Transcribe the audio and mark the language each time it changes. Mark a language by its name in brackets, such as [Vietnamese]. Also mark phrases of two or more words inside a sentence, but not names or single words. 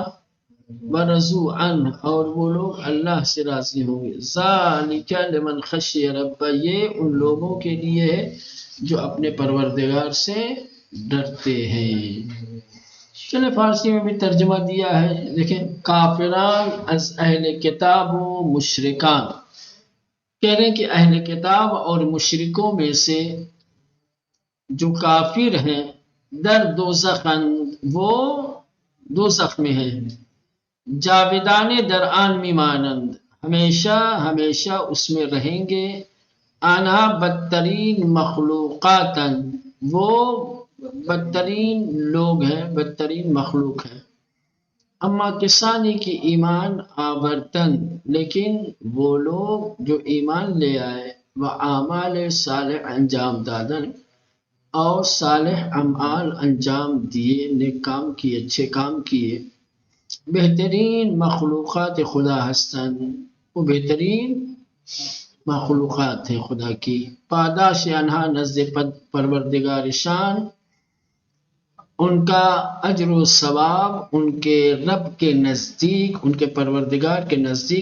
[Arabic] ورضوا عنہ، [Urdu] اور وہ لوگ اللہ سے راضی ہوں گے. [Arabic] ذالک لمن خشی رب، [Urdu] یہ ان لوگوں کے لیے ہے جو اپنے پروردگار سے ڈرتے ہیں. چلے فارسی میں بھی ترجمہ دیا ہے. دیکھیں، [Persian] کافران از اہل کتاب و مشرکان، [Urdu] کہہ رہے ہیں کہ اہل کتاب اور مشرکوں میں سے جو کافر ہیں، [Persian] در دوزخ، [Urdu] وہ دوزخ میں ہیں. [Persian] جاودان در آن میمانند، [Urdu] ہمیشہ ہمیشہ اس میں رہیں گے. [Persian] آنہا بدترین مخلوقاتن، [Urdu] وہ بدترین لوگ ہیں، بدترین مخلوق ہیں. [Persian] اما کسانی کی ایمان آورتن، [Urdu] لیکن وہ لوگ جو ایمان لے آئے، [Persian] و اعمال صالح انجام دادن، [Urdu] اور صالح اعمال انجام دیے، نیک کام کیے، اچھے کام کیے. [Persian] بہترین مخلوقات خدا ہستن، [Urdu] وہ بہترین مخلوقات ہیں خدا کی. [Persian] پاداش انہا نزد پروردگار شان، [Urdu] ان کا اجر و ثواب ان کے رب کے نزدیک، ان کے پروردگار کے نزدیک.